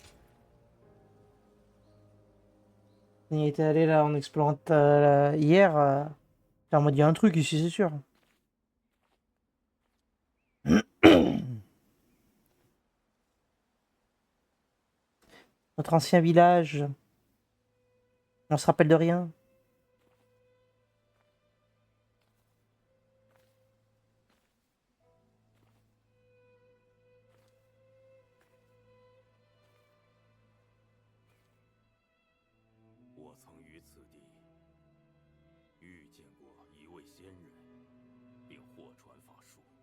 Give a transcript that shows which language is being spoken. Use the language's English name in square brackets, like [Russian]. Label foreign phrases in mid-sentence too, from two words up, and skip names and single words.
[French] Il était allé là en explorant hier. En mode, il y a un truc ici, c'est sûr. Notre ancien village. On se rappelle de rien. [Chinese] 我曾于此地遇见过一位仙人，并获传法术，